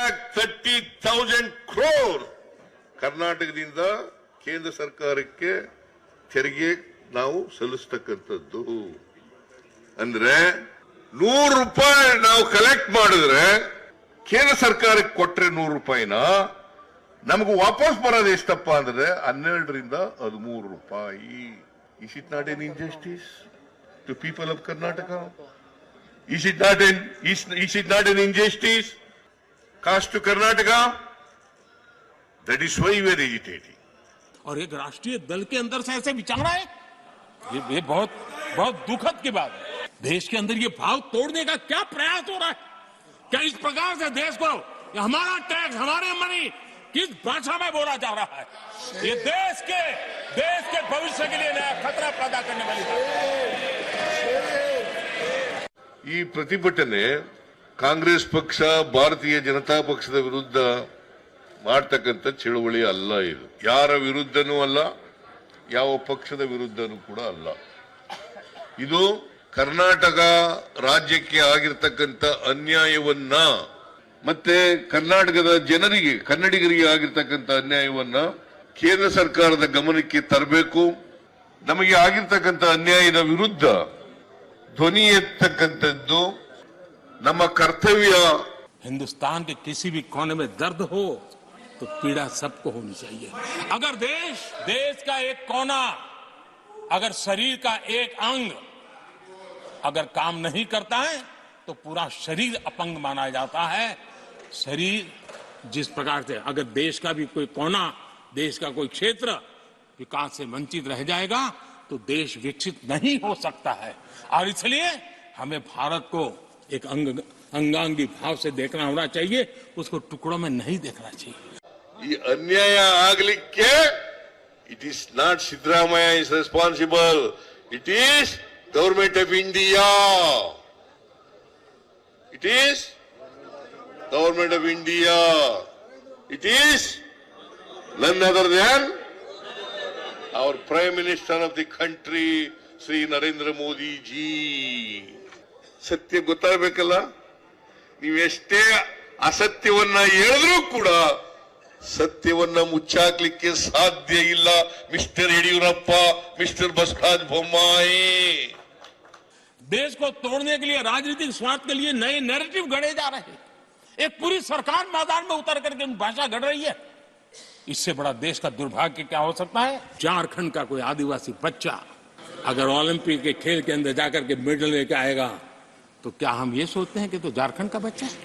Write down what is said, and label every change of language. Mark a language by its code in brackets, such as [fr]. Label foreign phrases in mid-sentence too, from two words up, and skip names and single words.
[kn] 1,30,000 crore ಕರ್ನಾಟಕದಿಂದ ಕೇಂದ್ರ ಸರ್ಕಾರಕ್ಕೆ ತೆರಿಗೆ ನಾವು ಸಲ್ಲಿಸತಕ್ಕಂಥದ್ದು. ಅಂದ್ರೆ 100 ರೂಪಾಯಿ ನಾವು ಕಲೆಕ್ಟ್ ಮಾಡಿದ್ರೆ ಕೇಂದ್ರ ಸರ್ಕಾರಕ್ಕೆ ಕೊಟ್ರೆ 100 ರೂಪಾಯಿನ ನಮಗೂ ವಾಪಸ್ ಬರೋದು ಎಷ್ಟಪ್ಪ ಅಂದ್ರೆ 12ರಿಂದ 13 ರೂಪಾಯಿ. [en] Is it not an injustice to people of Karnataka? Is it not an injustice caused to Karnataka? That is why we are agitating. [hi] और एक राष्ट्रीय दल के अंदर से ऐसे विचार है, ये बहुत बहुत दुखद की बात है. देश के अंदर ये भाव तोड़ने का क्या प्रयास हो रहा है? क्या इस प्रकार से देश को हमारा टैक्स, हमारे मनी किस भाषा में बोला जा रहा है? ये देश के भविष्य के लिए नया खतरा पैदा करने वाली बात है. [kn] ಈ ಪ್ರತಿಭಟನೆ ಕಾಂಗ್ರೆಸ್ ಪಕ್ಷ, ಭಾರತೀಯ ಜನತಾ ಪಕ್ಷದ ವಿರುದ್ಧ ಮಾಡ್ತಕ್ಕಂಥ ಚಳುವಳಿ ಅಲ್ಲ. ಇದು ಯಾರ ವಿರುದ್ಧನೂ ಅಲ್ಲ, ಯಾವ ಪಕ್ಷದ ವಿರುದ್ಧನೂ ಕೂಡ ಅಲ್ಲ. ಇದು ಕರ್ನಾಟಕ ರಾಜ್ಯಕ್ಕೆ ಆಗಿರ್ತಕ್ಕಂಥ ಅನ್ಯಾಯವನ್ನ ಮತ್ತೆ ಕರ್ನಾಟಕದ ಜನರಿಗೆ, ಕನ್ನಡಿಗರಿಗೆ ಆಗಿರ್ತಕ್ಕಂಥ ಅನ್ಯಾಯವನ್ನ ಕೇಂದ್ರ ಸರ್ಕಾರದ ಗಮನಕ್ಕೆ ತರಬೇಕು. ನಮಗೆ ಆಗಿರ್ತಕ್ಕಂಥ ಅನ್ಯಾಯದ ವಿರುದ್ಧ ಧ್ವನಿ ಎತ್ತಕ್ಕಂಥದ್ದು ನಮ್ಮ ಕರ್ತವ್ಯ. [hi] हिंदुस्तान के किसी भी कोने में दर्द हो तो पीड़ा सबको होनी चाहिए. अगर देश का एक कोना, अगर शरीर का एक अंग अगर काम नहीं करता है तो पूरा शरीर अपंग माना जाता है. शरीर जिस प्रकार से अगर देश का भी कोई कोना, देश का कोई क्षेत्र विकास से वंचित रह जाएगा तो देश विकसित नहीं हो सकता है. और इसलिए हमें भारत को एक अंगांगी भाव से देखना होना चाहिए, उसको टुकड़ों में नहीं देखना चाहिए. [kn] ಈ ಅನ್ಯಾಯ ಆಗಲಿಕ್ಕೆ [en] it is not Siddaramaiah is responsible, it is Government of India. it is Government of India. it is none other than our Prime Minister of the country, Sri Narendra Modi ji. [kn] ಸತ್ಯ ಗೊತ್ತಾಗಬೇಕಲ್ಲ. ನೀವೆಷ್ಟೇ ಅಸತ್ಯವನ್ನ ಹೇಳಿದ್ರೂ ಕೂಡ ಸತ್ಯವನ್ನ ಮುಚ್ಚಾಕ್ಲಿಕ್ಕೆ ಸಾಧ್ಯ ಇಲ್ಲ. ಮಿಸ್ಟರ್ ಯಡಿಯೂರಪ್ಪ, ಮಿಸ್ಟರ್ ಬಸವರಾಜ ಬೊಮ್ಮಾಯಿ. [hi] देश को तोड़ने के लिए, राजनीतिक स्वार्थ के लिए नए नैरेटिव गढ़े जा रहे हैं. एक पूरी सरकार मैदान में उतर करके भाषा गढ़ रही है. इससे बड़ा देश का दुर्भाग्य क्या हो सकता है? झारखंड का कोई आदिवासी बच्चा अगर ओलंपिक के खेल के अंदर जाकर के मेडल लेके आएगा तो क्या हम ये सोचते हैं कि तो झारखंड का बच्चा है?